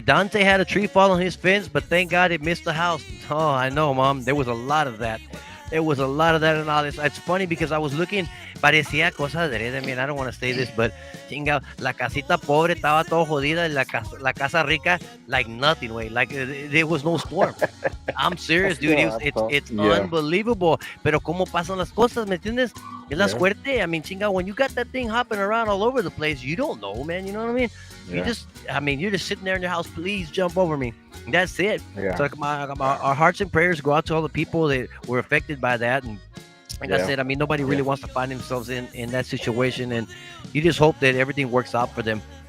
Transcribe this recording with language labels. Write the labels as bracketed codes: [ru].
[en] Dante had a tree fall on his fence, but thank God it missed the house. Oh, I know, mom. There was a lot of that. There was a lot of that and all this. It's funny because I was looking, [es] parecía cosas de, [en] I mean, I don't want to say this, but [es] chinga, la casita pobre estaba todo jodida, y la casa rica, [en] like nothing, way. Like there was no storm. I'm serious, dude. It's Yeah, unbelievable. [es] Pero cómo pasan las cosas, ¿me entiendes? Es la [en] yeah, [es] suerte. [en] I mean, chinga, when you got that thing hopping around all over the place, you don't know, man. You know what I mean? You yeah, just, I mean, you're just sitting there in your house. Please jump over me. That's it. yeah, So like our hearts and prayers go out to all the people that were affected by that. And like I yeah, said, I mean, nobody really yeah, wants to find themselves in that situation. And you just hope that everything works out for them.